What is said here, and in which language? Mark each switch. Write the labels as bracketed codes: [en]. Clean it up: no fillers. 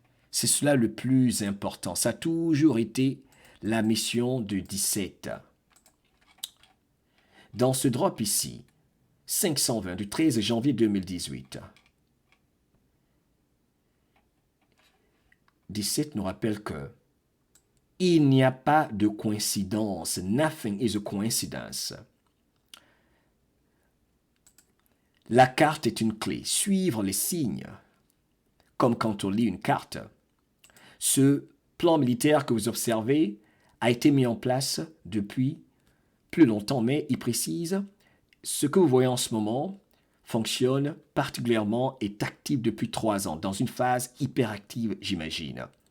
[fr] C'est cela le plus important. Ça a toujours été la mission de 17. Dans ce drop ici, 520 du 13 janvier 2018, 17 nous rappelle que il n'y a pas de coïncidence. [en] Nothing is a coincidence. [fr] La carte est une clé. Suivre les signes, comme quand on lit une carte. Ce plan militaire que vous observez a été mis en place depuis plus longtemps, mais il précise ce que vous voyez en ce moment fonctionne particulièrement et est actif depuis 3 ans, dans une phase hyperactive, j'imagine.